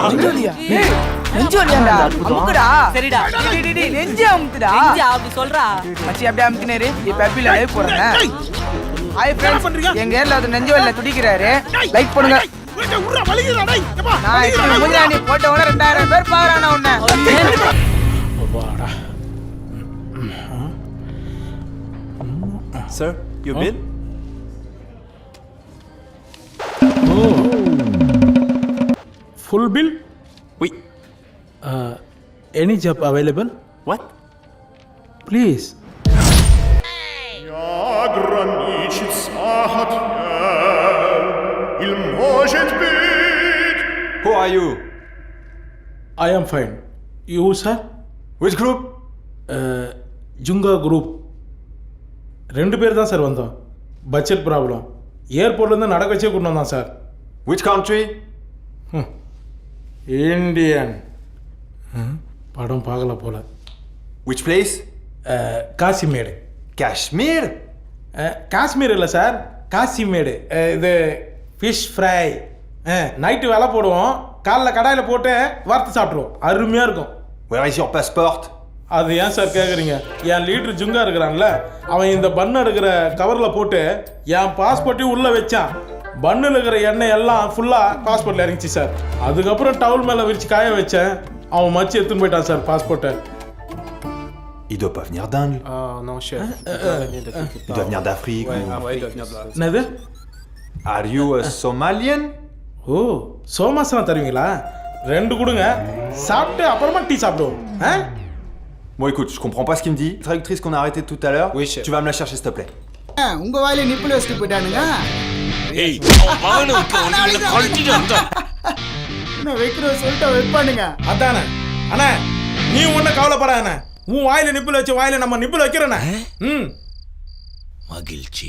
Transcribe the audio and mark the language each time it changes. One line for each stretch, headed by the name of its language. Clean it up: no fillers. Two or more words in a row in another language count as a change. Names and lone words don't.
Tamil: நெஞ்சு வலியாண்டா அமுக்குடா சரிடா டேய் நெஞ்சு அமுக்குடா நெஞ்சு அப்படி சொல்றா மச்சி அப்படியே அமுக்குனேரு இப்ப ஹாப்பில லைவ் போறேன்
English: Hi friends
Tamil: எங்க ஏர்ல அது நெஞ்சு வலில துடிக்குறாரு லைக் பண்ணுங்க நான் இப்ப முன்னாடி போட்ட உடனே 2000 பேர் பாக்குறானே உன்னை வாடா
English: Sir, your bill? full bill
French: Oui.
English: any job available What? please Who are you? I am fine you sir Which group?
Tamil: ஜுங்கா குரூப் 2 பேர் தான் சார் வந்தோம்
English: budget problem
Tamil: ஏர்போர்ட்லேருந்து நடக்க வச்சே கொண்டு வந்தான் சார்
English: Which country?
Tamil: இந்தியன் படம் பார்க்கல போல
English: Which place?
Tamil: காசிமேடு
English: Kashmir?
Tamil: காஷ்மீர் இல்லை சார் காசிமேடு இது
English: fish fry night
Tamil: வேலை போடுவோம் காலைல கடாயில் போட்டு வறுத்து சாப்பிட்ருவோம் அருமையாக இருக்கும்
English: Where is your passport?
Tamil: அது ஏன் சார் கேட்குறீங்க என் லீட்ரு ஜுங்கா இருக்கிறான்ல அவன் இந்த பன்னு எடுக்கிற கவரில் போட்டு என் பாஸ்போர்ட்டையும் உள்ளே வச்சான் பன்னில் இருக்கிற எண்ணெய் எல்லாம் ஃபுல்லாக பாஸ்போர்ட்டில் இறங்கிச்சு சார் அதுக்கப்புறம் டவுல் மேலே விரிச்சு காய வச்சேன் அவன் மச்சி எடுத்துன்னு போயிட்டான் சார் பாஸ்போர்ட்டை
French: Il doit pas venir d'Inde. non chef. Il doit venir d'Afrique.
Tamil: என்னது
English: Are you a Somalian?
Tamil: ஓ சோமாசனம் தருவீங்களா 2 கொடுங்க சாப்பிட்டு அப்புறமா டீ சாப்பிடுவோம்
French: Bon écoute, je comprends pas ce qu'il me dit. La traductrice qu'on a arrêtée tout à l'heure, Oui, chef. tu vas me la chercher s'il te plaît.
Tamil: உங்க வாயில நிப்புல வச்சிட்டு போயிட்டானுங்க ஏய் வாங்க கழட்டிட்டு வந்தா நான் வைக்கிற சொல்லிட்டு வைப்பானுங்க அதானே அண்ணா நீ ஒன்றும் கவலைப்படாத உன் வாயில நிப்பில் வச்சு வாயில நம்ம நிப்பில் வைக்கிறேண்ணே மகிழ்ச்சி